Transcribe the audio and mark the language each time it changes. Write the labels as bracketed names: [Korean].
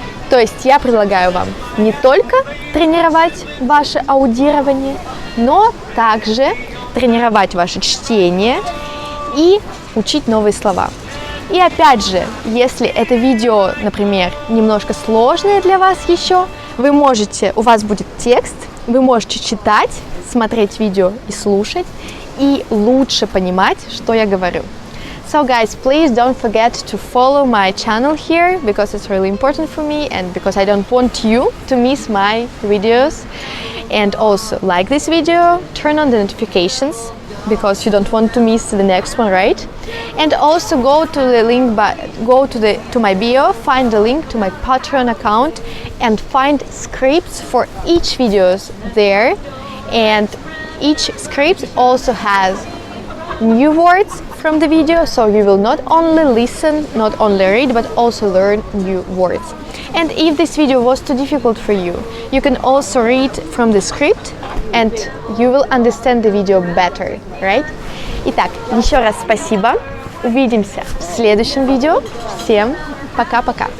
[Russian] То есть я предлагаю вам не только тренировать ваше аудирование, но также тренировать ваше чтение и учить новые слова. И опять же, если это видео, например, немножко сложное для вас еще, у вас будет текст, вы можете читать, смотреть видео и слушать, и лучше понимать, что я говорю. [English] So guys, please don't forget to follow my channel here because it's really important for me and because I don't want you to miss my videos. And also like this video, turn on the notifications because you don't want to miss the next one, right? And also go to the link, to my bio, find the link to my Patreon account and find scripts for each videos there. And each script also has new words from the video, so you will not only listen, not only read, but also learn new words. And if this video was too difficult for you, you can also read from the script and you will understand the video better, right? [Russian] Итак, еще раз спасибо. Увидимся в следующем видео. Всем пока-пока.